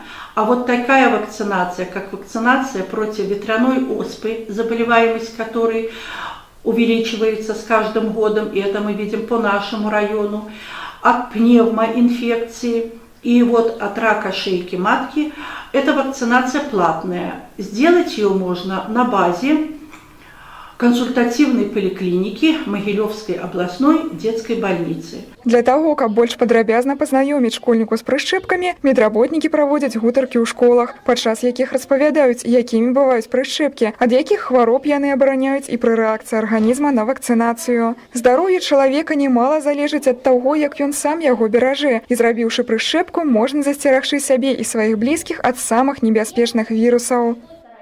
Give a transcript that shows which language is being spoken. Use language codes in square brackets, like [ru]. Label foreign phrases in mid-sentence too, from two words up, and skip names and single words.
[ru] А вот такая вакцинация, как вакцинация против ветряной оспы, заболеваемость которой увеличивается с каждым годом, и это мы видим по нашему району, от пневмоинфекции и вот от рака шейки матки, эта вакцинация платная. Сделать ее можно на базе консультативной поликлиники Могилевской областной детской больницы. [be] Для таго, каб больш падрабязна пазнаёміць школьніку з прышчэпкамі, медработнікі праводзяць гутаркі ў школах, падчас якіх распавядаюць, якімі бываюць прышчэпкі, ад якіх хвароб яны абараняюць і пры рэакцыі арганізма на вакцынацыю. Здароўе чалавека немала залежыць ад таго, як ён сам яго беражэ, і зрабіўшы прышчэпку, можна засцерагчы сябе і сваіх блізкіх ад самых небяспечных вірусаў.